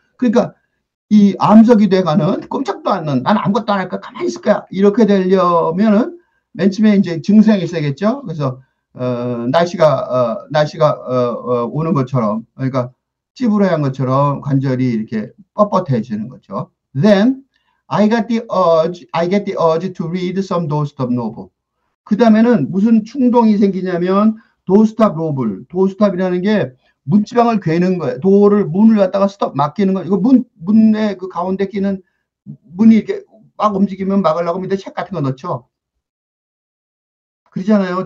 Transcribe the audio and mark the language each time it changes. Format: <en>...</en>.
<ko>그러니까 이 암석이 돼가는 꼼짝도 않는 난 아무것도 안 할 거야 가만히 있을 거야 이렇게 되려면은 맨 처음에 이제 증상이 있어야겠죠. 그래서 날씨가 오는 것처럼, 그러니까 찌부러한 것처럼 관절이 이렇게 뻣뻣해지는 거죠.</ko> <en>Then I get the urge to read some doorstop novel.</en> <ko>그 다음에는 무슨 충동이 생기냐면 도어스탑 노블, 도어스탑이라는 게 문지방을 괴는 거예요. 문을 갖다가 스톱 맡기는 거. 이거 문에 그 가운데 끼는 문이 이렇게 막 움직이면 막으려고 밑에 책 같은 거 넣죠. 그러잖아요.</ko>